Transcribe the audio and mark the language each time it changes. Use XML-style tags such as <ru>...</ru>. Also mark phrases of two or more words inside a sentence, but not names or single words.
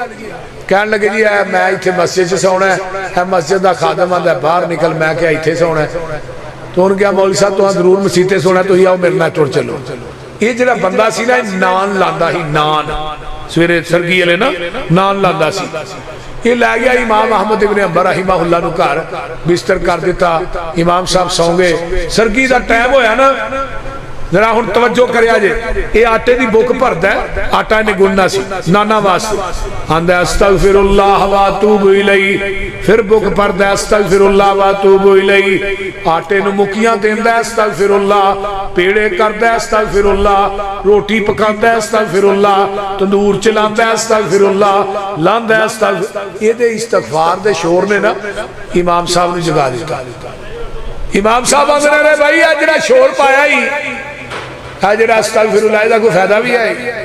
<pa>کہن لگے جی میں ایتھے مسجد چ سونا ہے، مسجد کا خادم آندا باہر نکل، میں کیا ایتھے سونا ہے.</pa> <ur>تو انہوں نے کہا مولوی صاحب</ur> <pa>تہاں ضرور مسیتے سونا، تسیں آؤ میرے نال ٹر چلو. ایہ جیہڑا بندہ سی نا نان لاندا ہی، نان سویرے سرگی والے نا نان لاندا سی. ایہ لے گیا امام احمد ابن حنبل رحمہ اللہ نوں گھر، بستر کر دتا، امام صاحب سو گئے. سرگی کا ٹائم ہویا نا، ذرا ہن توجہ کریا جے، ایہ آٹے کی بک بھردا ہے، آٹا انہیں گنھنا سی ناناں واسطے، آندا</pa> <ar>أستغفر الله وأتوب إليه,</ar> <pa>پھر بک بھردا</pa> <ar>أستغفر الله وأتوب إليه,</ar> <pa>آٹے نوں مکیاں دیندا استغفراللہ، پیڑے کردا استغفراللہ، روٹی پکاندا استغفراللہ، تندور چلاندا استغفراللہ، لاندا استغفراللہ. ایہدے استغفار دے شور نے نا امام صاحب نوں جگا دتا. امام صاحب آندے نے بھائی آ جیہڑا شور پایا ہی جیہڑا استغفراللہ دا کوئی فائدہ بھی ہے.</pa>